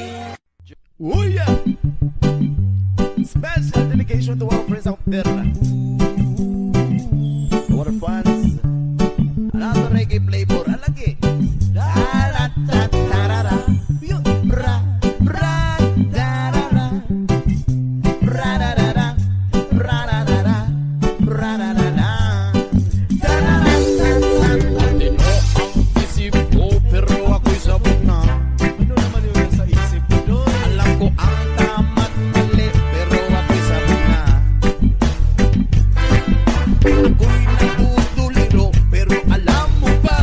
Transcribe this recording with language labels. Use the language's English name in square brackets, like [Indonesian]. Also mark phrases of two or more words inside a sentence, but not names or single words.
[English] Oh yeah! Special dedication to our friends out there. Our fans. Another reggae flavor. Alagi. Da-da-da-da-da-da. Bra, bra, da-da-da. Ra-da-da-da. Ra-da-da-da. Ra-da-da-da. Da-da-da-da-da. [Filipino] Hindi mo ang isip ko, pero ako'y sabog na. Ano naman yun sa isip ko doon? Alam ko ang tama't mali, pero ako'y sabog na. Ako'y natutuliro, pero alam mo ba?